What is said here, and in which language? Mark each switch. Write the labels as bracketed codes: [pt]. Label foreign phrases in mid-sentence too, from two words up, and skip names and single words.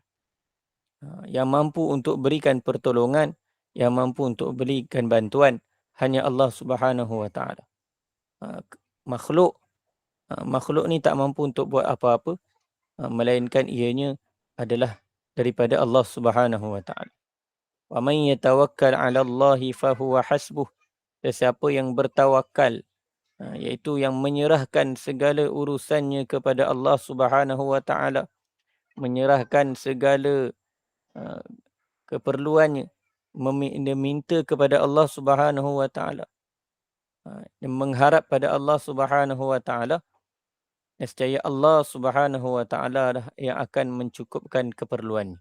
[ms] Yang mampu untuk berikan pertolongan, yang mampu untuk berikan bantuan hanya Allah [ar] سبحانه وتعالى. [ms] Makhluk ni tak mampu untuk buat apa-apa, melainkan ianya adalah daripada Allah [ar] سبحانه وتعالى. ومن يتوكل على الله فهو حسبه. [ms] Sesiapa yang bertawakal, iaitu yang menyerahkan segala urusannya kepada Allah [ar] سبحانه وتعالى, [ms] menyerahkan segala keperluannya, meminta kepada Allah [ar] سبحانه وتعالى, [ms] mengharap pada Allah [ar] سبحانه وتعالى, [ms] nescaya Allah [ar] سبحانه وتعالى [ms] lah yang akan mencukupkan keperluannya.